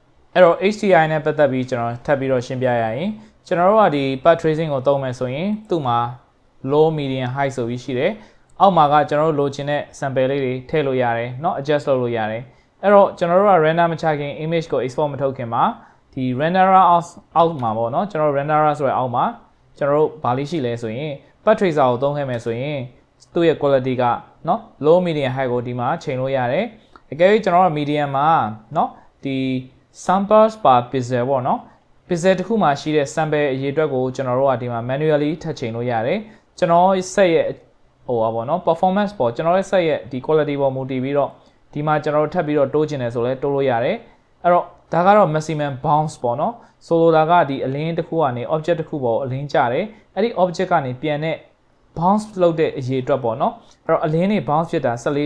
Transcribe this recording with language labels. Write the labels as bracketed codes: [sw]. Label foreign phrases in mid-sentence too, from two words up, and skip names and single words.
[my] အဲ့တော့ HDI နဲ့ပတ်သက်ပြီးကျွန်တော်ထပ်ပြီးတော့ရှင်းပြရရင်ကျွန်တော်တို့ကဒီ [en] path tracing [my] ကိုသုံးမယ်ဆိုရင်သူ့မှာ [en] low medium high [my] ဆိုပြီးရှိတယ်အောက်မှာကကျွန်တော်တို့လိုချင်တဲ့ sample လေးတွေထည့်လို့ရတယ်เนาะ adjust လုပ်လို့ရတယ်အဲ့ တော့ကျွန်တော်တို့က render မချခင် image ကို export မထုတ်ခင်မှာဒီ renderer အောက်မှာပေါ့เนาะကျွန်တော်တို့ renderer ဆိုတဲ့အောက်မှာကျွန်တော်တို့ဘာလေးရှိလဲဆိုရင် path tracer ကိုသုံးခဲ့မယ်ဆို ရင်သူ့ရဲ့ quality ကเนาะ [en] low medium high [my] ကိုဒီမှာချိန်လို့ရတယ်အကယ်၍ကျွန်တော်တို့ medium မှာเนาะဒီ [en] samples per pixel [my] ပေါ့เนาะ pixel တစ်ခု မှာရှိတဲ့ sample အရေအတွက်ကိုကျွန်တော်တို့ကဒီမှာ manually ထပ်ချိန်လို့ရတယ်ကျွန်တော်ဆက်ရဲ့ဟိုပါပေါ့เนาะ performance ပေါ်ကျွန်တော်ရဲ့ဆက်ရဲ့ဒီ quality ပေါ်မူတည်ပြီးတော့ဒီမှာကျွန်တော်တို့ထပ်ပြီးတော့တိုးချင်တယ်ဆိုလဲတိုးလို့ရတယ်အဲ့တော့ဒါကတော့ [en] maximum bounce [my] ပေါ့เนาะဆိုလိုတာကဒီအလင်းတစ်ခုကနေ object တစ်ခုပေါ်အလင်းကျတယ်အဲ့ဒီ object ကနေပြန်တဲ့ bounce လုပ်တဲ့အရေအတွက်ပေါ့เนาะအဲ့တော့အလင်းတွေ bounce ဖြစ်တာ